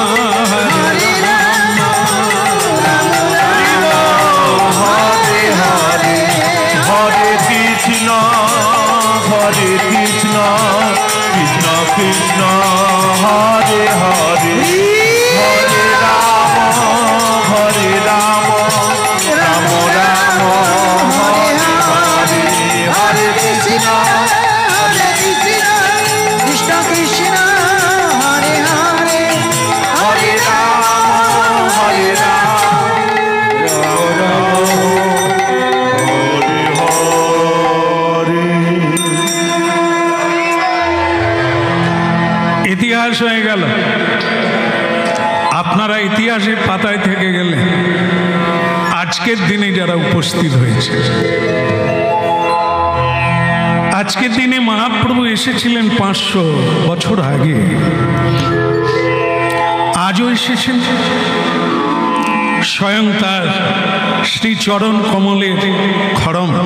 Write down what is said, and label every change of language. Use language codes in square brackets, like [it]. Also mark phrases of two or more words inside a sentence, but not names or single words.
[sa] Hare Hare, Hare Krishna, Krishna Krishna, Hare Hare, Hare Rama, Rama Rama, Hare Hare, Hare Krishna, Krishna Krishna Hare Hare Hare Rama, [bn] ইতিহাস হয়ে গেল। আপনারা ইতিহাসের পাতায় থেকে গেলে আজকের দিনে যারা উপস্থিত হয়েছে, আজকের দিনে মহাপ্রভু এসেছিলেন 500 বছর আগে, আজও এসেছেন স্বয়ং তার শ্রীচরণ কমলের খড়ম।